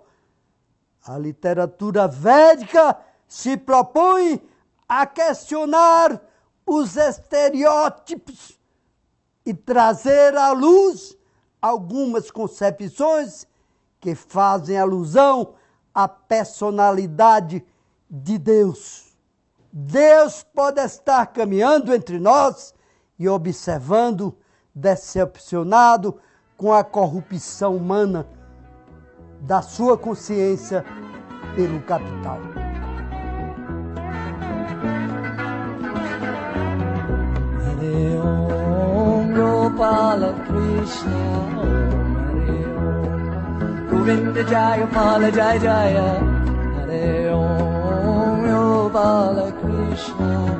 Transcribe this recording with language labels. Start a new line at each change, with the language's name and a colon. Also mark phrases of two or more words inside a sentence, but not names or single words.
Portuguese: A literatura védica se propõe a questionar os estereótipos e trazer à luz algumas concepções que fazem alusão à personalidade de Deus. Deus pode estar caminhando entre nós e observando, decepcionado com a corrupção humana da sua consciência pelo capital.
Sanskrit: हरे ॐ गोपाल बाल कृष्ण ॐ हरे ॐ गोविन्द जय बाल जय जय हरे ॐ यो बाल कृष्ण